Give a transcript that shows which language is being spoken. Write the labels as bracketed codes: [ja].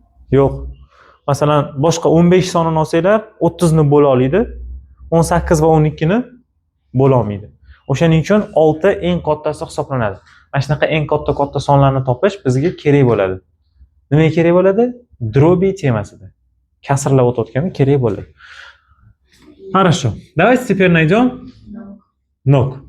[uz] Yo'q. Masalan, boshqa 15 sonini olsanglar, 30 ni bo'la oladi, 18 va 12 ni bo'la olmaydi. O'shaning uchun 6 eng kattasi hisoblanadi. Mana shunaqa eng katta sonlarni topish bizga kerak bo'ladi. Nimaga kerak bo'ladi? [ru] Дроби [uz] temasida. Kasrlar o'tayotganda kerak bo'ladi. [ru] Хорошо. Давайте теперь найдем ног.